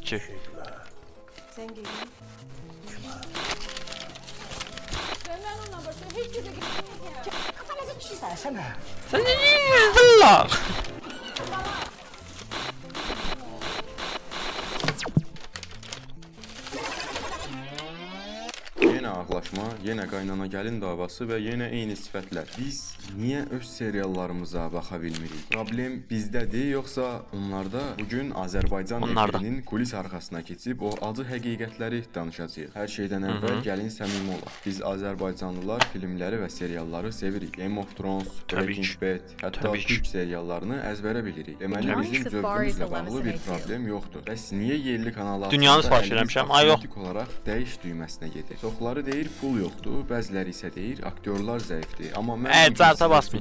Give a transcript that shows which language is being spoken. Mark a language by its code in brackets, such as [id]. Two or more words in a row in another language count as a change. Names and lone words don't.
[tr] ki. Sen gelin. Senden ona başka hiç yere gitmeyeceğim. Kafanıza bir şey sarsana. Sen ne diyorsun lan? [az] Yenə ağlaşma, yenə qaynana gəlin davası və yenə eyni sifətlər. Biz niyə öz seriallarımıza baxa bilmirik? Problem bizdədir, yoxsa onlarda? Bugün Azərbaycan Onlarda. efirinin kulis arxasına keçib o acı həqiqətləri danışacağıq. Hər şeydən əvvəl gəlin səmimi olaq. Biz Azərbaycanlılar filmləri və serialları sevirik. Game of Thrones, Təbii Breaking ki. Bad, hətta Təbii ki. Türk seriallarını əzbərə bilirik. Deməli Təbii bizim zövqümüzlə bağlı bir problem yoxdur. Bəs niyə yerli kanallar Dünyanı sifariş eləmişəm, ay yox. avtomatik olaraq dəyiş düyməsinə gedir? Çoxları deyir pul yoxdur, bəziləri isə deyir aktyorlar zəifdir. Amma mən bu gün carta sizə basmayın.